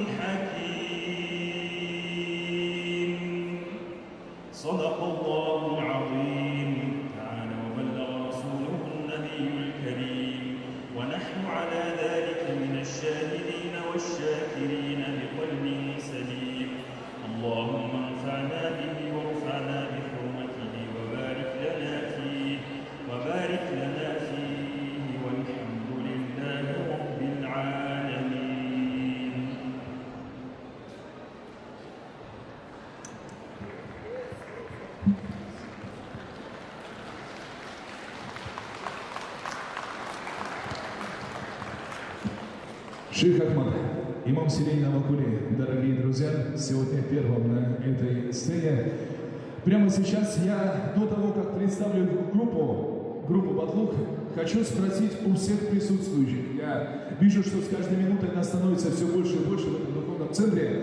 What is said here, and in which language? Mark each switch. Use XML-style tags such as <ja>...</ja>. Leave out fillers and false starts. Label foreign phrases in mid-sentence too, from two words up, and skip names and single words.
<ar>حكيم صدق الله العظيم تعالى وبلغ رسوله النبي الكريم ونحن على ذلك من الشاهدين والشاكرين بقلب سليم اللهم انفعنا به وارفعنا بحرمته وبارك لنا فيه والحمد لله رب العالمين.</ar> <ru>Шейх Ахмад, имам семейного Кули, дорогие друзья, сегодня первым на этой сцене. Прямо сейчас я, до того, как представлю группу Батлук, хочу спросить у всех присутствующих. Я вижу, что с каждой минутой нас становится все больше и больше в этом духовном центре.</ru>